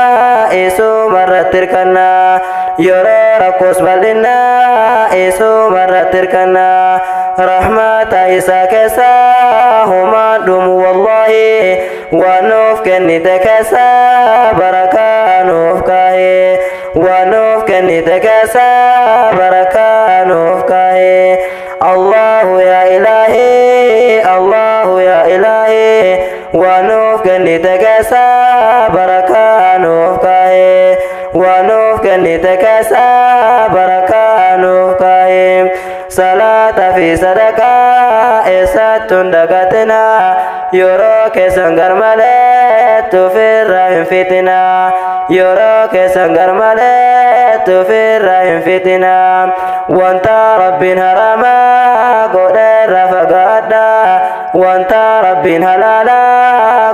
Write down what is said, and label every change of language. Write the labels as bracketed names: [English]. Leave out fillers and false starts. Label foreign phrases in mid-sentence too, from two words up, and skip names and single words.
[Oromo] isuma irratti hirkanna yeroo rakkoos bal'inna isuma irratti hirkanna rahmata isaa keessa humaan dhumu wallahi waan nuuf kennite keessa barakaa nuuf kaahee waan nuuf kennite keessa barakaa nuuf kaahee [Arabic] الله يا إلهي الله يا إلهي [Oromo] waan nuuf kennite keessa barakaa nuuf kaahee waan nuuf kennite keessa barakaa nuuf kaahee salaata fi sadaqaa eessattu hin dagatina yeroo keessan garmalee tufirra hin fitina yeroo keessan garmalee tufirra hin fitina wanta rabbiin haramaa godheerra fagaadhaa wanta rabbiin halaalaa